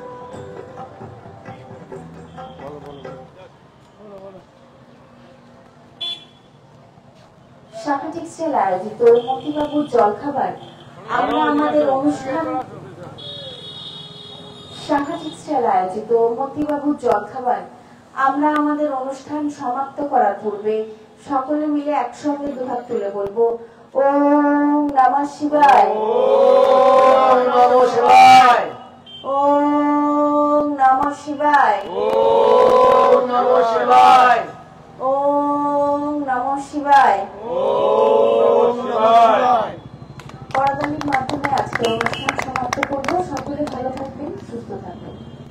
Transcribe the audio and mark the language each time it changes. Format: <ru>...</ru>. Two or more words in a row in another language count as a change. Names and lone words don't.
<bn>শাখা টেক্সটাইল আয়োজিত মতিবাবুর জলখাবার আমরা আমাদের অনুষ্ঠান শাখা টেক্সটাইল আয়োজিত মতিবাবুর জলখাবার আমরা আমাদের অনুষ্ঠান সমাপ্ত করার পূর্বে সকলে মিলে একসঙ্গে দুহাত তুলে বলবো</bn> <sa>ওম নমঃ শিবায়, ওম নমঃ শিবায়, ওম নমঃ শিবায়, ওম নমঃ শিবায়, ওম নমঃ শিবায়। ওম নমঃ শিবায়।</sa> <bn>করতালির মাধ্যমে আজকে অনুষ্ঠান সমাপ্ত করবো। সকলে ভালো থাকবেন, সুস্থ থাকবেন।</bn>